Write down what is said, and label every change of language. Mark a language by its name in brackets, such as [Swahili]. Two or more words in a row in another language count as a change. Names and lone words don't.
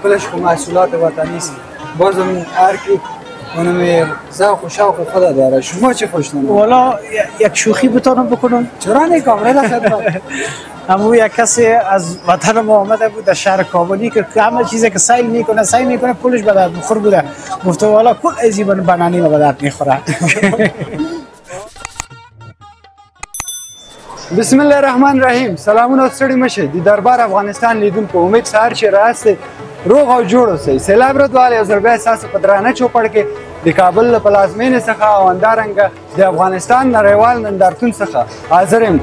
[Persian] کلش که محصولات وطنی است، بازم هر کی اونم ذوق و شوق خود داره. شما چی خوشتان آمد؟ والا یک شوخی بتونم بکنم؟ چرا نه کامرا در خدمت. اما یک کسی از وطن ما آمده بود در شهر کابلی که همه چیزی که سیل میکنه پولش به درد بخور بوده. گفته والا کل ازی بنانی به درد میخوره. [Arabic] بسم الله الرحمن الرحیم. [Pashto] سلامونه ستړي مشه د دربار افغانستان لیدونکو، امید سهار چې راست روغ او جوړ اوسئ. سیلاب ردوال یو ځل بیا ستاسو په درانه چوپړ کې د کابل له پلازمینې څخه او همدارنګه د افغانستان نړیوال نندارتون څخه حاضر یم.